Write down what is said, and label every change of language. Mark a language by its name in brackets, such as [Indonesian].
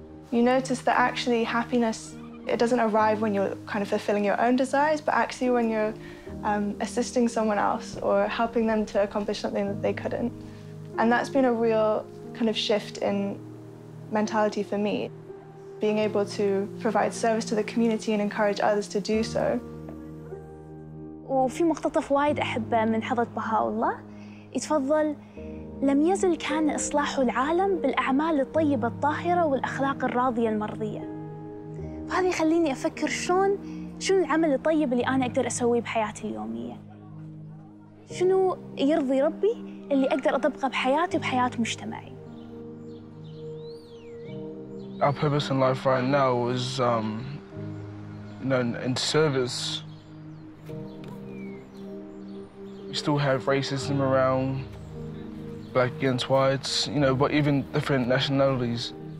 [English] You notice that actually happiness, it doesn't arrive when you're kind of fulfilling your own desires, but actually when you're assisting someone else or helping them to accomplish something that they couldn't. And that's been a real kind of shift in mentality for me, being able to provide service to the community and encourage others to do so. [Arabic] وفي مقتطف وايد أحبه من حضرة بهاء يتفضل: لم يزل كان إصلاح العالم بالأعمال الطيبة الطاهرة والأخلاق الراضية المرضية. فهذا يخليني أفكر شنو العمل الطيب اللي أنا أقدر أسويه بحياتي اليومية. شنو يرضي ربي اللي أقدر أطبقه بحياتي وبحياة مجتمعي. [English] Our purpose in life right now is, in service. We still have racism around, black against whites, but even different nationalities.